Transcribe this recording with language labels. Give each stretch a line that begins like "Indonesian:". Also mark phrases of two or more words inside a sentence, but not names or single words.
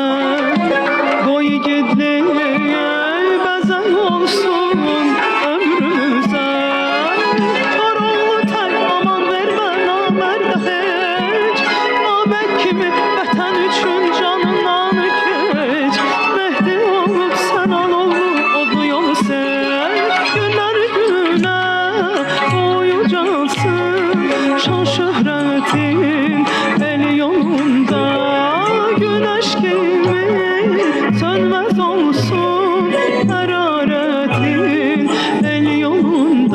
Azerbaijani: Qoy igidlik bəzək olsun ömrümüzə. Kör oğlu tək aman vermə namərdə heç. Ağabey kimi vətən üçün canından keç.
Turkish: Mehdi olup sen olup odlu yolu seç. Günden güne boyucansın, şan şöhretin el yolunda. Güneş gibi sönmez olsun hararetin el yolunda.